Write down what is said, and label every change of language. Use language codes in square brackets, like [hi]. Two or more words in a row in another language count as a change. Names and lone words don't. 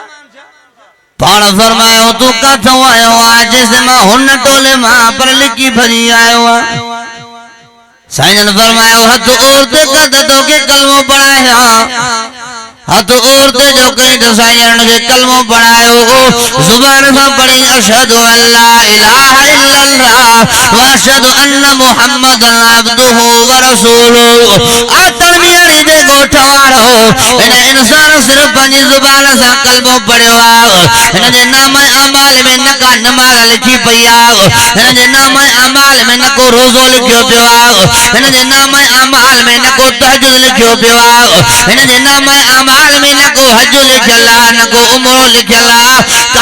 [sd] पाण फरमायो तू काथों आयो आ जैसे मां हुन टोले मां पर लिकी भरी आयो आ साईं फरमायो हथ औरते कद तोखे कलमो पढ़ाया हथ औरते जो कई तो साईं खे कलमो पढ़ायो ज़ुबान सां पढ़ी [ar] أشهد أن لا إله إلا الله وأشهد أن محمدا عبده ورسوله [sd] आ तलमियाणी जे ॻोठ वारो इन इंसान सिर्फ पंहिंजी ज़ुबान सां कलमो पढ़ियो आहे इन जे नाम अमाल में न का नमाज़ लिखी पई आहे इन जे नाम अमाल में न को रोज़ो लिखियो पियो आहे इन जे नाम अमाल में न को तहज्जुद लिखियो पियो आहे इन जे नाम अमाल में न को हज लिखियल आहे न को उमरो लिखियल आहे का